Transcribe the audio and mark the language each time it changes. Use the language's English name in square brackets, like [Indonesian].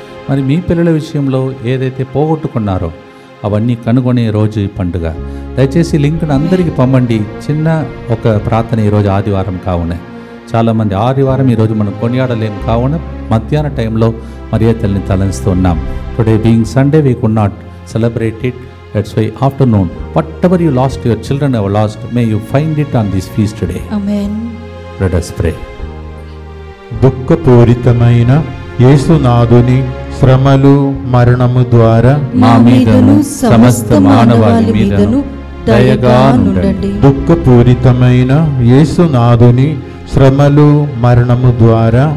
[Telugu] మరి మీ పిల్లల విషయంలో ఏదైతే పోగొట్టుకున్నారో అవన్నీ కనుగొనే రోజు ఈ పండుగ. దయచేసి లింక్ను అందరికీ పంపండి. చిన్న ఒక ప్రార్థన ఈరోజు ఆదివారం కావున చాలామంది ఆదివారం ఈరోజు మనం కొనియాడలేం కావున మధ్యాహ్న టైంలో మరియ తల్లిని తలంస్తున్నాం. [English] Today being Sunday we could not celebrate it. That's why afternoon whatever you lost, your children have lost, may you find it on this feast today. Amen. Let us pray. [Telugu] దుఃఖపూరితమైన యేసునాథుని శ్రమలు మరణము ద్వారా మా మీదను సమస్త మానవాళి మీదను దయగా నుండండి. దుఃఖపూరితమైన యేసునాథుని శ్రమలు మరణము ద్వారా